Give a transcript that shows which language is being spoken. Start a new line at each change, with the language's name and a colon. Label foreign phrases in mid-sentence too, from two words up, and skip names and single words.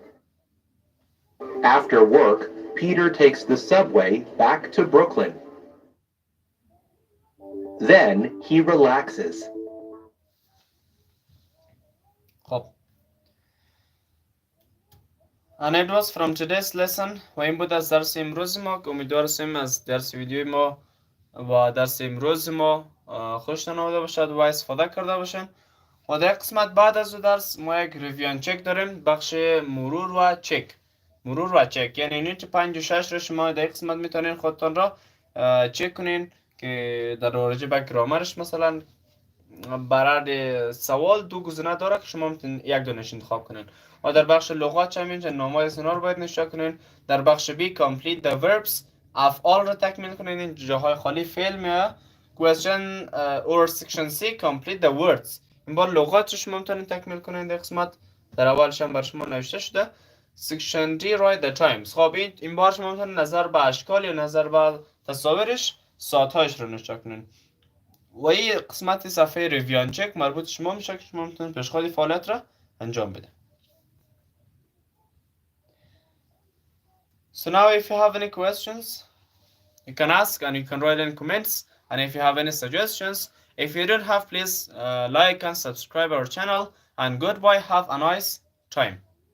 English: After work, Peter takes the subway back to Brooklyn. Then he relaxes.
Persian: خب
English: And it was from today's lesson
Persian: و این بود از درس امروز ما که امیدوار هستیم از درس ویدیوی ما و درس امروز ما خوشتون آمده باشد و استفاده کرده باشین. و در قسمت بعد از درس ما یک
English: review check
Persian: داریم، بخش مرور و چک یعنی یونیت 5 و 6 رو شما در قسمت میتونین خودتان را چک کنین که در راجع به گرامرش مثلا برای سوال دو گزینه داره که شما میتونین یک دونش انتخاب کنین. و در بخش لغات هم اینجا نام‌های اینا رو باید نشون کنین. در بخش
English: B complete the verbs
Persian: افعال رو تکمیل کنین. این جاهای خالی فعل میاد.
English: question or section C complete the words.
Persian: این بار لغات شما میتونین تکمیل کنین در قسمت. در اولش هم بر شما نوشته شده.
English: section D write the times.
Persian: خب این بار شما میتونین نظر به اشکال یا نظر به تصاویرش ساعت‌هاش رو نشون کنین. و این قسمت صفحه
English: review check
Persian: مربوط شما میشه که شما میتونید پیشخواد فعالیت را انجام بده.
English: So now if you have any questions, you can ask and you can write in comments. And if you have any suggestions, if you don't have, please like and subscribe our channel. And goodbye, have a nice time.